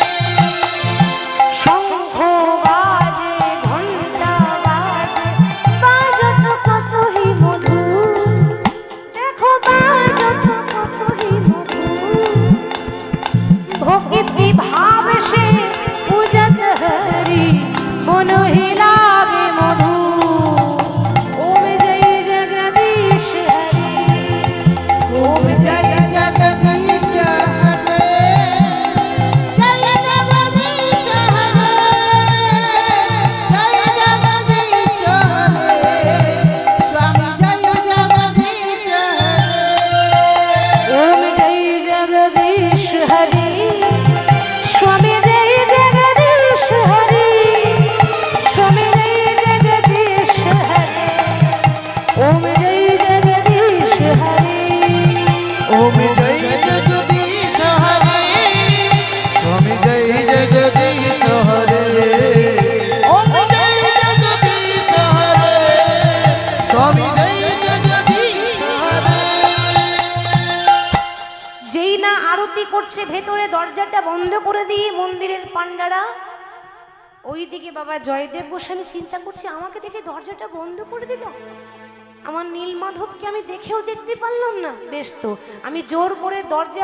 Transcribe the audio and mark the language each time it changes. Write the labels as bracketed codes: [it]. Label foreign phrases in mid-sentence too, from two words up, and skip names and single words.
[hi] शंख बाजे घंटा बाजे बाजत कतई मधुर देखो बाजत कतई मधुर भक्ति भाव से पूजत हरि मन ही लागे मधु ओम जय जगदीश हरि ओम जय जगदीश हरे जय जगदीश हरे जय जगदीश हरे स्वामी जय जगदीश हरे ओम जय जगदीश हरि स्वामी जय जगदीश हरि स्वामी जय जगदीश हरि ओम जय जगदीश हरि ओम जय जगदीश हरे स्वामी जय जगदीश हरे ओम जय जगदीश हरे स्वामी जय जगदीश हरे [bn] যেই না আরতি করছে ভেতরে দরজাটা বন্ধ করে দিয়ে মন্দিরের পান্ডারা ওইদিকে বাবা জয়দেব গোস্বামী চিন্তা করছে আমাকে দেখে দরজাটা বন্ধ করে দিল আমার নীলমাধবকে আমি দেখেও দেখতে পারলাম না বেশ তো আমি জোর করে দরজা